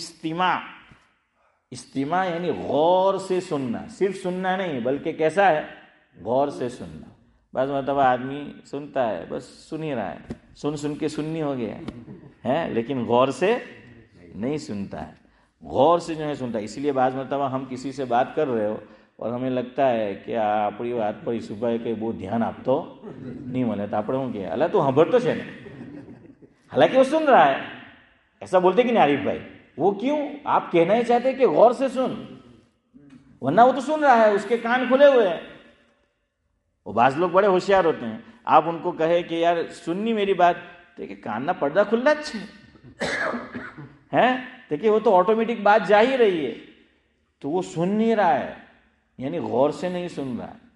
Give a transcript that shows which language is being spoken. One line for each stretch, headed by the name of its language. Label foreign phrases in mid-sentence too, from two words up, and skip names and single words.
Urdu: استماع یعنی غور سے سننا، صرف سننا نہیں بلکہ کیسا ہے، غور سے سننا. بعض مرتبہ آدمی سنتا ہے بس سن ہی رہا ہے، سن کے سننی ہو گیا ہے، لیکن غور سے نہیں سنتا ہے. غور سے جو ہے سنتا ہے. اسی لیے بعض مرتبہ ہم کسی سے بات کر رہے ہو اور ہمیں لگتا ہے کہ
Gujarati: આપણી વાત પર સુભાઈ કે બહુ ધ્યાન આપતો નહીં મળે, તો આપણે શું કહીએ અલા તું સાંભળતો છે ને,
Urdu: حالانکہ وہ سن رہا ہے. ایسا بولتے کہ نہیں عارف بھائی؟ وہ کیوں؟ آپ کہنا ہی چاہتے کہ غور سے سن، ورنہ وہ تو سن رہا ہے، اس کے کان کھلے ہوئے ہیں. وہ بعض لوگ بڑے ہوشیار ہوتے ہیں، آپ ان کو کہے کہ یار سننی میری بات، دیکھیں کان نہ پردہ کھلنا اچھے ہے، دیکھیں وہ تو آٹومیٹک بات جا ہی رہی ہے، تو وہ سن نہیں رہا ہے، یعنی غور سے نہیں سن رہا.